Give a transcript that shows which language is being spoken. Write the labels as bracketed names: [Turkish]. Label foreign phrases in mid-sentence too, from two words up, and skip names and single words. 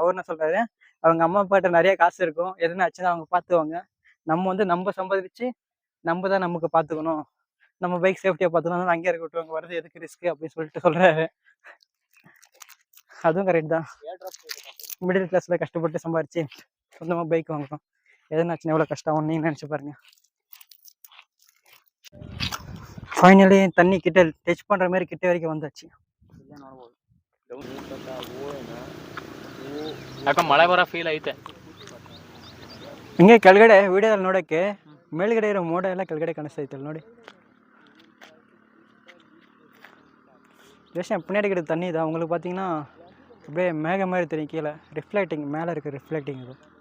[Tamil] அவர் என்ன சொல்றாரு, அவங்க அம்மா அப்பாட்ட நிறைய காசு இருக்கும், எதுனா ஆச்சுன்னா அவங்க பார்த்துவாங்க, நம்ம வந்து நம்ம சம்பாதிச்சு நம்ம தான் நமக்கு பார்த்துக்கணும், நம்ம பைக் சேஃப்டியாக பார்த்துக்கணும், அங்கேயே இருக்க விட்டுவாங்க, வரது எதுக்கு ரிஸ்க் அப்படின்னு சொல்லிட்டு சொல்றாரு. அதுவும் கரெக்ட் தான். [English] middle class [Tamil] கஷ்டப்பட்டு சம்பாரிச்சு சொந்தமாக பைக் வாங்கணும், எதுனாச்சுன்னா எவ்வளோ கஷ்டம் நீங்க நினச்சி பாருங்க. ஃபைனலி தண்ணி கிட்ட டச் பண்ற மாதிரி கிட்ட வரைக்கும் வந்தாச்சு. [Kannada] ಯಾಕ ಮಳೆ ಬರೋ ಫೀಲ್ ಐತೆ. ಹಿಂಗೆ ಕೆಳಗಡೆ ವಿಡಿಯೋದಲ್ಲಿ ನೋಡೋಕ್ಕೆ ಮೇಲ್ಗಡೆ ಇರೋ ಮೋಡ ಎಲ್ಲ ಕೆಳಗಡೆ ಕಾಣಿಸ್ತೈತಲ್ಲ ನೋಡಿ. [Tamil] ஜஸ்ட் பின்னாடி கிட்ட தண்ணி தான் உங்களுக்கு பார்த்தீங்கன்னா அப்படியே மேக மாதிரி தெரியும், கீழே ரிஃப்ளெக்டிங், மேலே இருக்க ரிஃப்ளெக்டிங் இது.